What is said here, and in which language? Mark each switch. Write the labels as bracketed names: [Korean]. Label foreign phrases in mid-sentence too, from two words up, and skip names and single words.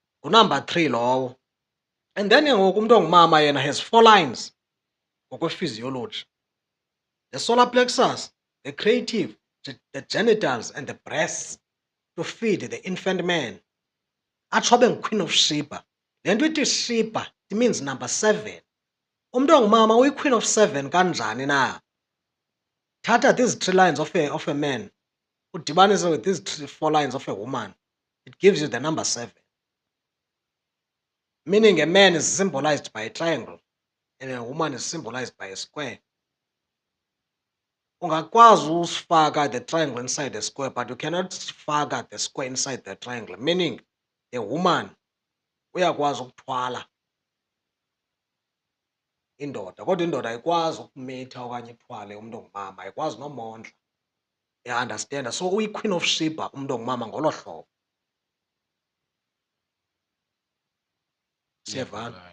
[Xhosa] Ngunumber 3 lowo. [English] And then [Xhosa] ke ngoku umuntu ongumama yena [English] has 4 lines [Xhosa] ngokwe-physiology. [English] The solar plexus, the creative, the genitals and the breasts to feed the infant man. [Xhosa] Atsho abe ngu-Queen of Sheba. Le nto ithi [English] Sheba, it means number 7. [Xhosa] Umuntu ongumama uyi-Queen of 7 kanjani na? [English] Thatha these 3 lines of a man, udibanise with these 4 lines of a woman. It gives you the number 7. Meaning a man is symbolized by a triangle and a woman is symbolized by a square. [Xhosa] Ungakwazi usifaka [English] the triangle inside the square, but you cannot faka the square inside the triangle. Meaning the woman [Xhosa] uyakwazi ukuthwala indoda, kodwa indoda ayikwazi ukumitha okanye ithwale umuntu ongumama, ayikwazi nomondla. [English] Understand? [Xhosa] So uyi-Queen of Sheba umuntu ongumama ngolo hlobo. Siyavana.